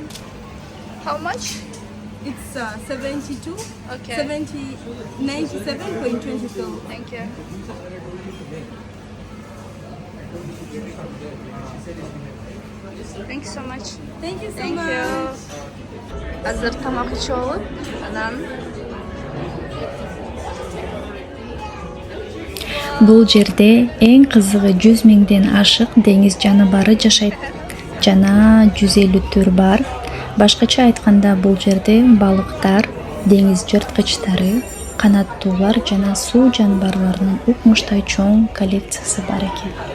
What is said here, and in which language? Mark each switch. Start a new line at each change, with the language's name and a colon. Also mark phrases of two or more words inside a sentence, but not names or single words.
English: How much? It's 72. Okay. 97.22. Thank you. Thank you so much. Thank you so Thank much. you.
Kyrgyz: Азыр тамак ичип алып, анан Бул жерде эң кызыгы 100 миңден ашык деңиз жаныбары жашайт жана 150 түр бар. Башкача айтканда бул жерде балыктар, деңиз жырткычтары, канаттуулар жана суу жаныбарларынын укмуштай чоң коллекциясы бар экен.